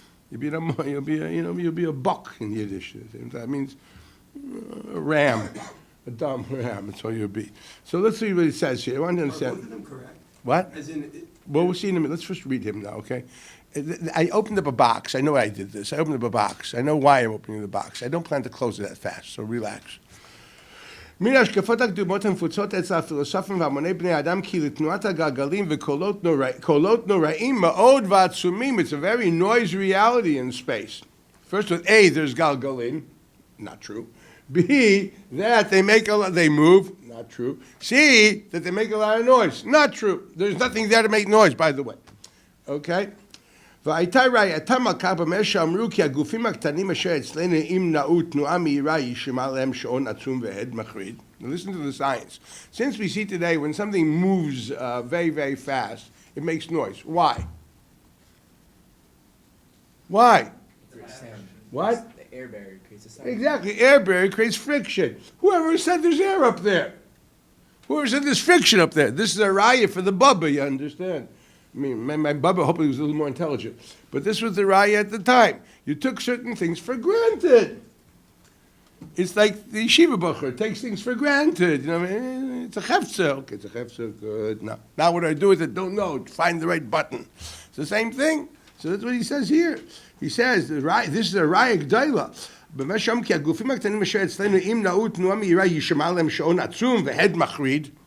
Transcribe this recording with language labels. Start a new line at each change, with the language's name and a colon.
English: You'll be a buck in Yiddish. That means a ram, a dumb ram. That's all you'll be. So let's see what it says here. I want to understand. Are both of them correct? What? As in, Well, we'll see in a minute. Let's first read him now, okay? I opened up a box. I know I did this. I opened up a box. I know why I'm opening the box. I don't plan to close it that fast, so relax.
Hebrew: מן ההשקפות הקדומות הנפוצות אצל הפילוסופים והמוני בני האדם כי לתנועת הגלגלים וקולות נוראים מאוד ועצומים.
English: It's a very noisy reality in space. First with A, there's galgalim, not true. B, that they move, not true. C, that they make a lot of noise, not true. There's nothing there to make noise, by the way. Okay?
Hebrew: והייתה ראייתם על כך במה שאמרו כי הגופים הקטנים אשר אצלנו ימנעו תנועה מהירה יישמע להם שעון עצום והד מחריד.
English: Now listen to the science. Since we see today when something moves very, very fast, it makes noise. Why? Why? What? The air barrier creates a sound. Exactly. Air barrier creates friction. Whoever said there's air up there? Whoever said there's friction up there? This is a raya for the Bubba, you understand? I mean, my Bubba hopefully was a little more intelligent. But this was the raya at the time. You took certain things for granted. It's like the yeshiva bacher takes things for granted. You know, it's a chefzer. Okay, it's a chefzer. Good. Now what do I do with it? Don't know. Find the right button. It's the same thing. So that's what he says here. He says, this is a
Hebrew: raya g'dayla. במשום כי הגופים הקטנים אשר אצלנו אם נעו תנועה מהירה יישמע להם שעון עצום והד מחריד.